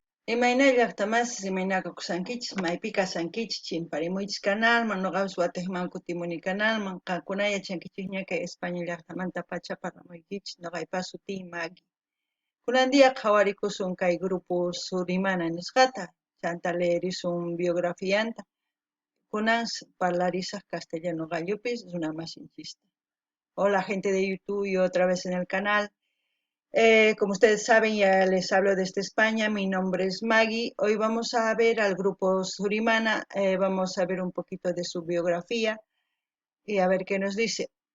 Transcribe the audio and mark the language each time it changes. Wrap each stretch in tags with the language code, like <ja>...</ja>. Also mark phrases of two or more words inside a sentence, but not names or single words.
<qu>Imaynay llaqtamasas imaynaqa qusankichis maypi kasankichis chimparimuychis kanalman nuqapas Guatejman kutimuni kanalman qankuna yachankichis ña kay España llaqtamanta pachaparramuykichis nuqaypa sutiy Maggie. Kunandiya qhawarikusun kay grupo Surimana nisqata chanta leerisun biografianta kunan parlarisaq castellano qallupis runa masinchista.</qu> <es>Hola gente de YouTube y otra vez en el canal. Como ustedes saben, ya les hablo desde España, mi nombre es Maggie. Hoy vamos a ver al grupo Surimana, vamos a ver un poquito de su biografía y a ver qué nos dice.</es>